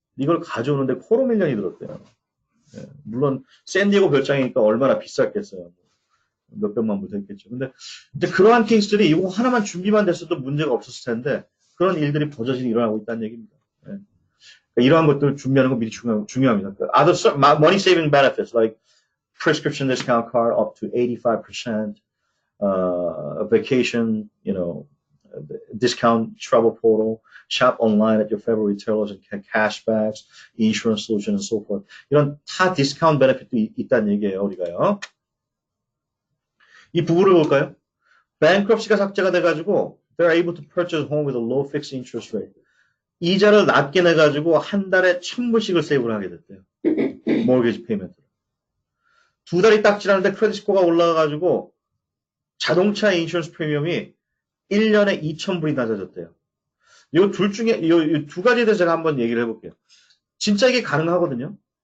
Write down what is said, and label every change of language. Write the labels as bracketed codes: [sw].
[ko] 이걸 가져오는데 $250,000이 들었대요. 예, 물론 샌디에고 별장이니까 얼마나 비쌌겠어요. 몇백만 불 됐겠죠. 근데 이제 그러한 케이스들이 이거 하나만 준비만 됐어도 문제가 없었을 텐데 그런 일들이 버젓이 일어나고 있다는 얘기입니다. 예. 그러니까 이러한 것들 준비하는 거 미리 중요합니다. [en] Other money saving benefits like prescription discount card up to 85%, vacation, discount travel portal, shop online at your favorite retailers and cashbacks, insurance solution and so forth. [ko] 이런 다 디스카운트 베네핏도 있다는 얘기예요, 우리가요. 이 부분을 볼까요? [en] bankruptcy가 [ko] 삭제가 돼가지고 [en] they're able to purchase a home with a low fixed interest rate. [ko] 이자를 낮게 내가지고 한 달에 1,000불씩을 세이브를 하게 됐대요. [en] mortgage payment. [ko] 두 달이 딱 지났는데 크레딧 스코어가 올라가가지고 자동차 인슈런스 프리미엄이 1년에 2,000불이 낮아졌대요. 이 둘 중에 이 두 가지에 대해서 제가 한번 얘기를 해볼게요. 진짜 이게 가능하거든요.